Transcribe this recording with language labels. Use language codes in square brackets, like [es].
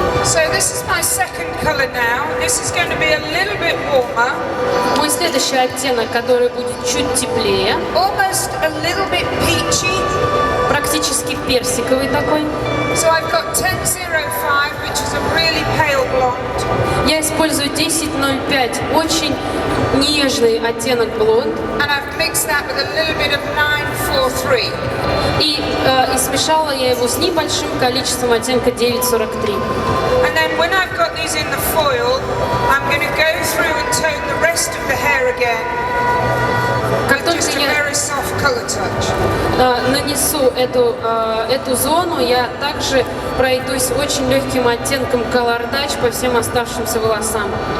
[en] So this is my second colour now. This is going to be a little bit warmer. [ru] Мой следующий оттенок, который будет чуть теплее, [en] Almost a little bit peachy. [ru] практически персиковый такой. [en] So I've got 1005, which is a really pale blonde. [ru] Я использую использую 1005, очень нежный оттенок блонд. [en] And I've mixed that with a little bit of 943. [ru] И смешала я его с небольшим количеством оттенка 943. [en] And then when I've got these in the foil, I'm going to go through and tone the rest of the hair again. [ru] Как только [en] Just a [ru] я [en] very soft colour touch. [ru] нанесу эту зону, я также пройдусь очень легким оттенком Color Touch по всем оставшимся волосам.